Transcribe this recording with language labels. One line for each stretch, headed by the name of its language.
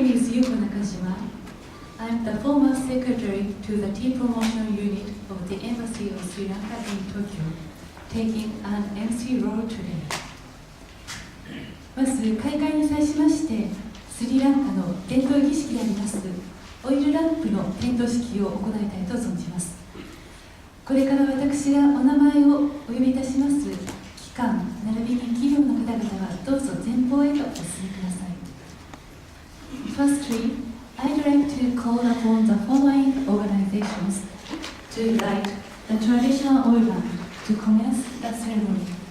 English: the former secretary to the tea promotion unit of the Embassy of Sri Lanka in Tokyo, taking an MC role today.
Japanese: まず開会に際しまして、スリランカの伝統儀式でありますオイルランプの点灯式を行いたいと存じます。これから私がお名前をお呼びいたします機関並びに企業の方々はどうぞ前方へとお進みください。
English: Firstly, I'd like to call upon the following organizations to light the traditional oil lamp to commence the ceremony.